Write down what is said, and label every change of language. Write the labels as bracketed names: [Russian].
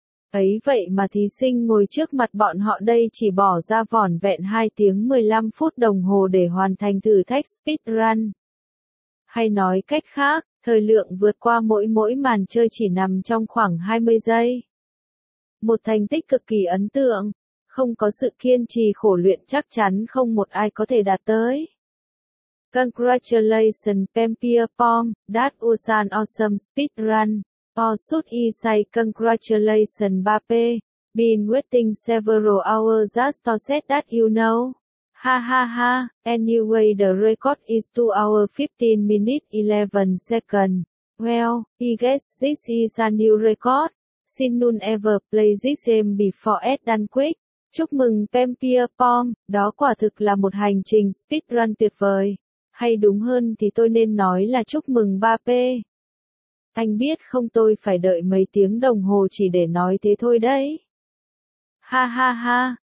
[Vietnamese] Ấy vậy mà thí sinh ngồi trước mặt bọn họ đây chỉ bỏ ra vỏn vẹn 2 tiếng 15 phút đồng hồ để hoàn thành thử thách speedrun. Hay nói cách khác, thời lượng vượt qua mỗi màn chơi chỉ nằm trong khoảng 20 giây. Một thành tích cực kỳ ấn tượng, không có sự kiên trì khổ luyện chắc chắn không một ai có thể đạt tới. [English] Congratulations Pampia Pong, that was an awesome speedrun. Or should I say congratulations Bape, been waiting several hours just to say that you know. Ha ha ha, anyway the record is 2 hours 15 minutes 11 seconds. Well, I guess this is a new record. Since no one ever play this game before at Dunquick. [Vietnamese] Chúc mừng Pampia Pong, đó quả thực là một hành trình speedrun tuyệt vời. Hay đúng hơn thì tôi nên nói là chúc mừng Ba P. Anh biết không, tôi phải đợi mấy tiếng đồng hồ chỉ để nói thế thôi đấy. Ha ha ha.